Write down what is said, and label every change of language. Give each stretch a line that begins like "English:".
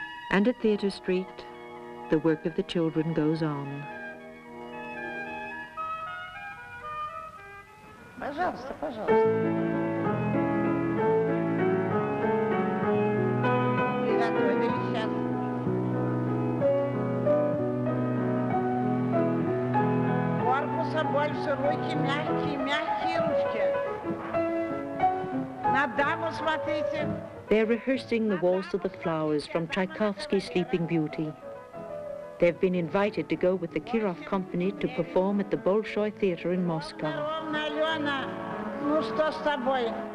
English: And at Theatre Street, the work of the children goes on.
Russian: Пожалуйста, пожалуйста. Приготовили сейчас. Корпуса больше, руки мягкие, мягкие ручки. На даму смотрите.
English: They're rehearsing the Waltz of the Flowers from Tchaikovsky's Sleeping Beauty. They've been invited to go with the Kirov Company to perform at the Bolshoi Theatre in Moscow.
Russian: Ровно, Алена. Ну что с тобой?